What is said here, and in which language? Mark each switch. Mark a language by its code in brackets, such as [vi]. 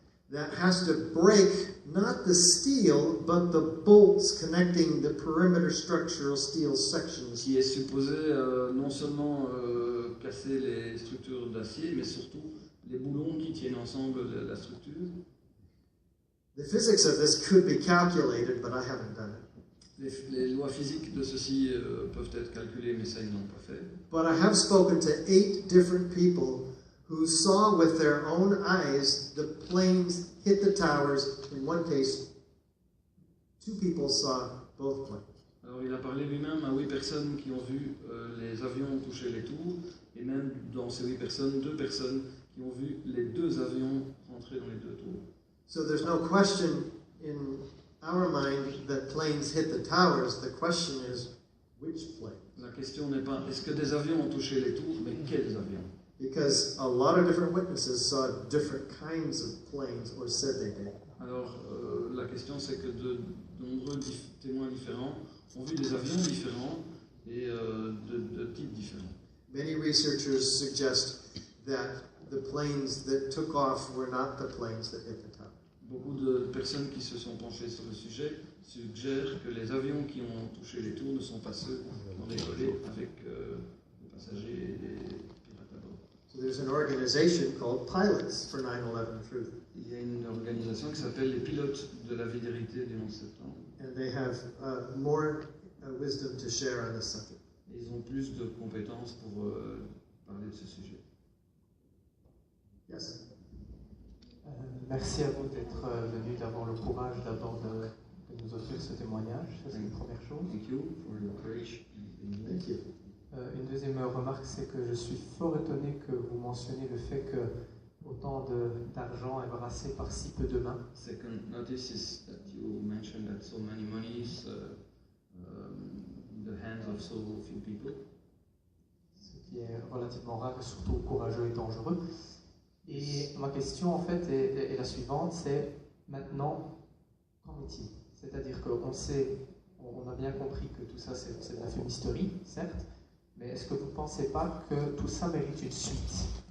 [en] That has to break not the steel, but the bolts connecting the perimeter structural steel sections. [fr] Qui est supposé non seulement casser les structures d'acier, mais surtout les boulons qui tiennent ensemble la structure. [en] The physics of this could be calculated, but I haven't done it. [fr] Les lois physiques de ceci peuvent être calculées, mais ça ils n'ont pas fait. [en] But I have spoken to 8 different people who saw with their own eyes the planes hit the towers. In one case, 2 people saw both planes. [fr] Alors il a parlé lui-même à 8 personnes qui ont vu les avions toucher les tours, et même dans ces 8 personnes, 2 personnes qui ont vu les 2 avions rentrer dans les 2 tours. [en] So there's no question in our mind that planes hit the towers. The question is, which plane? [fr] La question n'est pas est-ce que des avions ont touché les tours, mais quels avions? [en] Because a lot of different witnesses saw different kinds of planes or said they did. [fr] Alors la question c'est que de nombreux témoins différents ont vu des avions différents et de types [en] Many researchers suggest that the planes that took off were not the planes that hit the tower. [fr] Beaucoup de personnes qui se sont penchées sur le sujet suggèrent que les avions qui ont touché les tours ne sont pas ceux qui ont décollé avec les passagers et les pirates à bord. [en] So there's an organization called Pilots for 9/11 Truth. [fr] Il y a une organisation qui s'appelle les pilotes de la vérité du 11 septembre. [en] And they have more wisdom to share on this subject. [fr] Et ils ont plus de compétences pour parler de ce sujet. [en] Yes. [fr] Merci à vous d'être venu, d'avoir le courage d'abord de nous offrir ce témoignage. Ça, c'est une première chose. [en] Thank you for your courage. Thank you. [fr] Une deuxième remarque, c'est que je suis fort étonné que vous mentionniez le fait que autant d'argent est brassé par si peu de mains. [en] Second notice is that you mentioned that so many monies in the hands of so few people. [fr] Ce qui est relativement rare et surtout courageux et dangereux. Et ma question en fait est la suivante, c'est maintenant, qu'en est-il? C'est-à-dire qu'on sait, on a bien compris que tout ça c'est de la fumisterie, certes, mais est-ce que vous ne pensez pas que tout ça mérite une suite?